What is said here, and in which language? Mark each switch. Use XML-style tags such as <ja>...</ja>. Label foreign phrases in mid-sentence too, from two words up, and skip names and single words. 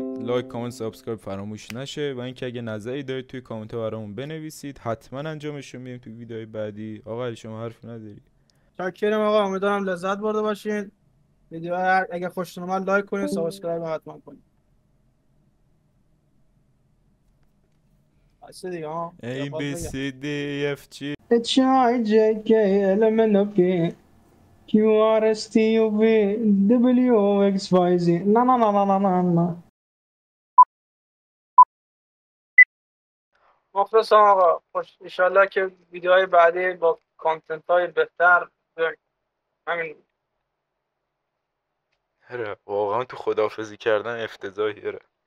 <en>like comment subscribe</en> <fa>فراموش نشه و اینکه اگه نظری دارید توی کامنت ها برامون بنویسید حتما انجامش رو میدیم توی ویدیوهای بعدی. آقا علی شما حرف نداری؟ شکرم آقا امیدوارم لذت برده باشین ویدیو اگه خوشتون اومد لایک کنید سابسکرایب حتما کنید بس دیگه ها</fa> <en>A B C D F G H I J K L M N O P Q R S T U V W X Y Z نه</en> <fa>مخلصم آقا خوش انشالله که ویدیوهای بعدی با کانتنت های بهتر همین واقعا تو خداحافظی کردن افتضاحیه.</fa>